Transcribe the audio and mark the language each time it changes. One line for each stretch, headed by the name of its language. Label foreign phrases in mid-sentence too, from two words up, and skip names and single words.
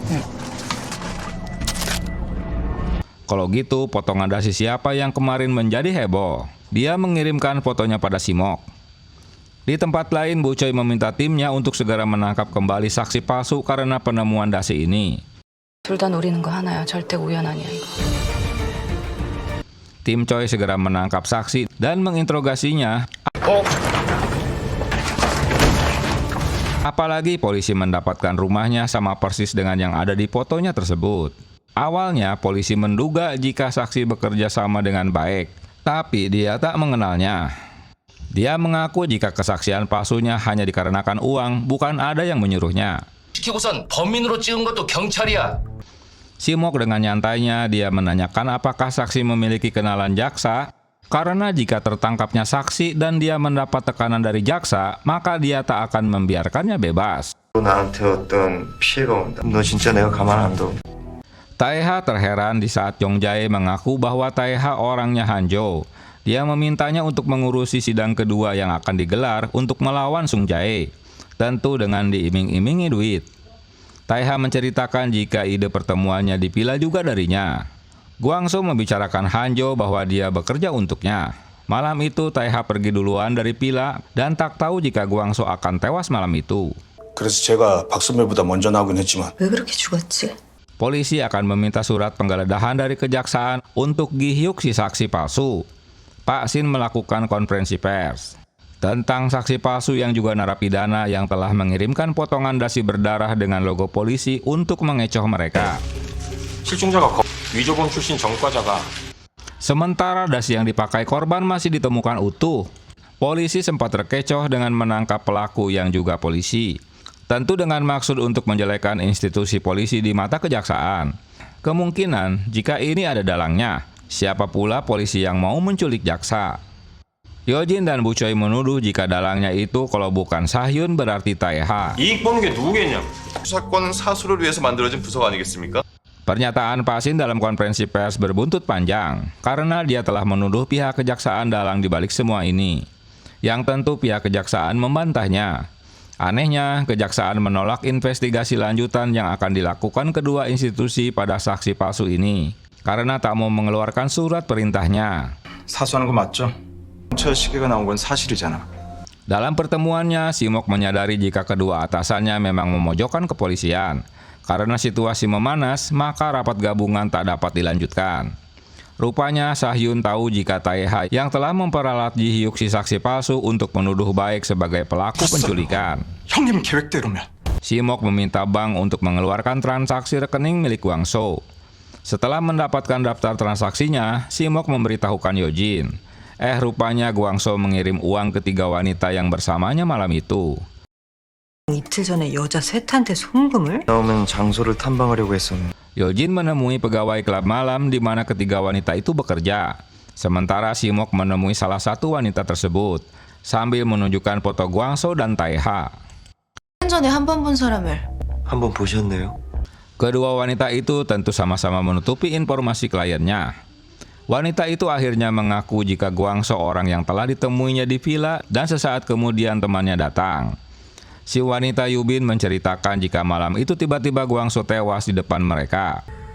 Indonesian: Kalau gitu, potongan dasi siapa yang kemarin menjadi heboh? Dia mengirimkan fotonya pada si Mok. Di tempat lain, Bu Choi meminta timnya untuk segera menangkap kembali saksi palsu karena penemuan dasi ini.
Korean: 둘 다 노리는 거 하나야. 절대 우연 아니야 이거.
Indonesian: Tim Choi segera menangkap saksi dan menginterogasinya. Apalagi polisi mendapatkan rumahnya sama persis dengan yang ada di fotonya tersebut. Awalnya polisi menduga jika saksi bekerja sama dengan baik, tapi dia tak mengenalnya. Dia mengaku jika kesaksian palsunya hanya dikarenakan uang, bukan ada yang menyuruhnya.
Korean: 시키고선 범인으로 찍은 것도 경찰이야.
Indonesian: Si Mok dengan nyantainya dia menanyakan apakah saksi memiliki kenalan jaksa, karena jika tertangkapnya saksi dan dia mendapat tekanan dari jaksa, maka dia tak akan membiarkannya bebas.
Korean: 나한테 어떤 피해가 온다. 너 진짜 내가 가만 안 둬.
Indonesian: Taeha terheran di saat Dong Jae mengaku bahwa Taeha orangnya Hanjo. Dia memintanya untuk mengurusi sidang kedua yang akan digelar untuk melawan Sung Jae. Tentu dengan diiming-imingi duit. Taeha menceritakan jika ide pertemuannya dipilih juga darinya. Guangso membicarakan Hanjo bahwa dia bekerja untuknya. Malam itu Taeha pergi duluan dari Pila dan tak tahu jika Guangso akan tewas malam itu.
Korean: 그래서 제가 박선배보다 먼저 나오긴 했지만 왜 그렇게 죽었지?
Indonesian: Polisi akan meminta surat penggeledahan dari kejaksaan untuk gihyuk si saksi palsu. Pak Sin melakukan konferensi pers. tentang saksi palsu yang juga narapidana yang telah mengirimkan potongan dasi berdarah dengan logo polisi untuk mengecoh mereka.
Korean: 실종자가 위조범 출신 전과자가
Indonesian: Sementara dasi yang dipakai korban masih ditemukan utuh, polisi sempat terkecoh dengan menangkap pelaku yang juga polisi. Tentu dengan maksud untuk menjelekkan institusi polisi di mata kejaksaan. Kemungkinan jika ini ada dalangnya, siapa pula polisi yang mau menculik jaksa? Yojin dan Bu Choi menuduh jika dalangnya itu kalau bukan Sahyun berarti Taeha.
Korean: 이익 버는 게 누구겠냐? 사건 사수를 위해서 만들어진 부서가 아니겠습니까?
Indonesian: Pernyataan Pak Sin dalam konferensi pers berbuntut panjang karena dia telah menuduh pihak kejaksaan dalang di balik semua ini. Yang tentu pihak kejaksaan membantahnya. Anehnya, kejaksaan menolak investigasi lanjutan yang akan dilakukan kedua institusi pada saksi palsu ini karena tak mau mengeluarkan surat perintahnya.
Korean: 사수하는 거 맞죠? 경찰 시계가 나온 건 사실이잖아.
Indonesian: Dalam pertemuannya, Simok menyadari jika kedua atasannya memang memojokkan kepolisian. Karena situasi memanas, maka rapat gabungan tak dapat dilanjutkan. Rupanya Sahyun tahu jika Taeha yang telah memperalat Ji Hyuk si saksi palsu untuk menuduh baik sebagai pelaku penculikan.
Korean: 형님 계획대로면.
Indonesian: Simok meminta bank untuk mengeluarkan transaksi rekening milik Gwangso. Setelah mendapatkan daftar transaksinya, Simok memberitahukan Yojin. Rupanya Gwangso mengirim uang ke 3 wanita yang bersamanya malam itu.
Korean: 이틀 전에 여자 셋한테 송금을? 나오면 장소를 탐방하려고 했었는데
Indonesian: Yojin menemui pegawai klub malam di mana ketiga wanita itu bekerja. Sementara Simok menemui salah satu wanita tersebut sambil menunjukkan foto Gwangso dan Taeha.
Korean: 전에 한 번 본 사람을 한번 보셨네요.
Indonesian: Kedua wanita itu tentu sama-sama menutupi informasi kliennya. Wanita itu akhirnya mengaku jika Gwangso orang yang telah ditemuinya di villa dan sesaat kemudian temannya datang. Si wanita Yubin menceritakan jika malam itu tiba-tiba Gwangso tewas di depan mereka.